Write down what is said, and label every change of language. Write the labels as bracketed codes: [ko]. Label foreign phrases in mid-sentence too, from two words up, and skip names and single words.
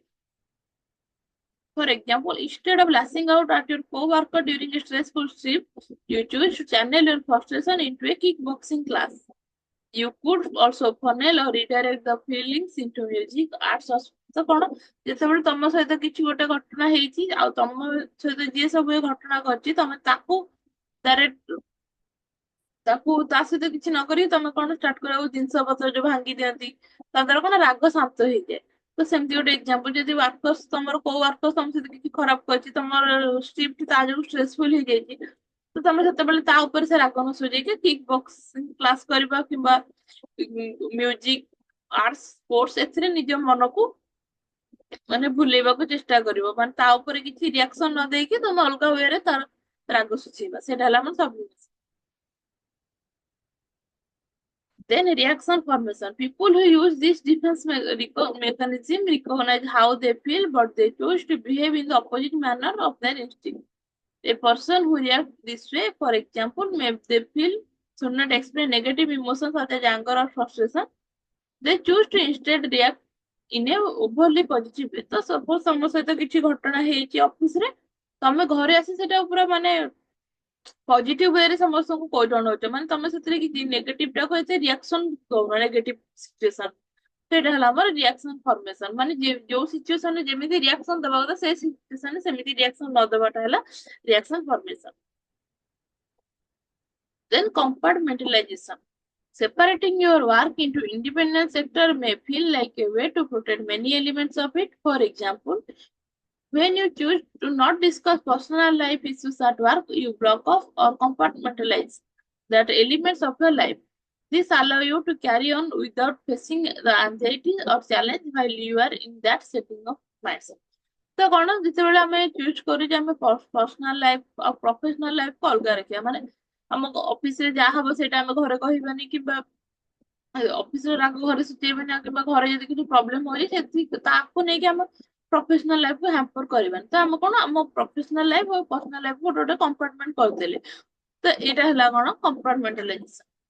[en] For example, instead of lashing out at your co-worker during a stressful shift, you choose to channel your frustration into a kickboxing class. You could also funnel or redirect the feelings into music, arts, or [or] ତ କଣ ଯେତେବେଳେ ତମ ସହିତ କିଛି ଗୋଟେ ଘଟଣା ହେଇଛି ଆଉ ତମ ସହିତ ଯିଏ ସବୁ ଏ ଘଟଣା କରିଛି ତମେ ତାକୁ ତା ସହିତ କିଛି ନ କରି ତମେ କଣ ଷ୍ଟାର୍ଟ କରିବାକୁ ଜିନିଷ ପତ୍ର ଯୋଉ ଭାଙ୍ଗି ଦିଅନ୍ତି ତା ଦ୍ୱାରା କଣ ରାଗ ଶାନ୍ତ ହେଇଯାଏ ତ ସେମିତି ଗୋଟେ ଏକ୍ସାମ୍ପଲ ଯଦି ୱାର୍କର୍ସ ତମର କୋଉ ୱାର୍କର୍ସ ତମ ସହିତ କିଛି ଖରାପ କରିଛି ତମର ସିଫ୍ଟ ତା ଯୋଗୁଁ ଷ୍ଟ୍ରେସଫୁଲ ହେଇଯାଇଛି ତ ତମେ ସେତେବେଳେ ତା ଉପରେ ସେ ରାଗ ନ ସୁଝେଇକି [en] kick boxing class [or] କରିବା କିମ୍ବା [en] music arts sports [or] ଏଥିରେ ନିଜ ମନକୁ ମାନେ ଭୁଲେଇବାକୁ ଚେଷ୍ଟା କରିବ ମାନେ ତା ଉପରେ କିଛି ରିଆକ୍ସନ ନ ଦେଇକି ତମେ ଅଲଗା ୱେରେ ତାର ରାଗ ସୁଝେଇବା ସେଇଟା ହେଲା ଆମର ସବୁ [en] then reaction formation. People who use this defense mechanism recognize how they feel, but they choose to behave in the opposite manner of their instinct. A person who reacts this way, for example, may they feel should not express negative emotions such as anger or frustration. They choose to instead react in a overly positive way. [or] ତ suppose ତମ ସହିତ କିଛି ଘଟଣା ହେଇଛି ଅଫିସରେ ତମେ ଘରେ ଆସି ସେଟା ପୁରା ମାନେ ପଜିଟିଭ ୱେରେ ସମସ୍ତଙ୍କୁ କହି ଜଣଉଛ ମାନେ ତମେ ସେଥିରେ କିଛି ନେଗେଟିଭ ଟାକୁ ଏତେ ରିଆକ୍ସନ ଦଉନ [en] negative situation [or] ସେଇଟା ହେଲା ଆମର [en] reaction formation [or] ମାନେ ଯୋଉ ସିଚୁଏସନରେ ଯେମିତି ରିଆକ୍ସନ ଦବା କଥା ସେଇ ସିଚୁଏସନରେ ସେମିତି ରିଆକ୍ସନ ନ ଦବାଟା ହେଲା [en] reaction formation then compartmentalization separating your work into independent sector may feel like a way to protect many elements of it for example when you choose to not discuss personal life issues at work, you block off or compartmentalize that elements of your life. This allow you to carry on without facing the anxiety or challenge while you are in that setting of mindset. [or] ତ କଣ ଯେତେବେଳେ ଆମେ ଚୁଜ୍ କରୁଛେ ଆମେ [en] personal life [or] ଆଉ [en] professional life [or] ଅଲଗା ରଖିବା ମାନେ ଆମ ଅଫିସରେ ଯାହା ହବ ସେଇଟା ଆମେ ଘରେ କହିବାନି କିମ୍ବା ଅଫିସରେ ରାଗ ଘରେ ସୁଚେଇବାନି କିମ୍ବା ଘରେ ଯଦି କିଛି ପ୍ରୋବ୍ଲେମ ହଉଛି ସେଠି ତାକୁ ନେଇକି ଆମ [en] professional life [or] ହ୍ୟାମ୍ପର କରିବାନି ତ ଆମେ କଣ ଆମ [en] professional life [or] ଆଉ [en] personal life [or] ଗୋଟେ ଗୋଟେ କମ୍ପାର୍ଟମେଣ୍ଟ କରିଦେଲେ ତ ଏଇଟା ହେଲା କଣ କମ୍ପାର୍ଟମେଣ୍ଟାଲାଇଜେସନ।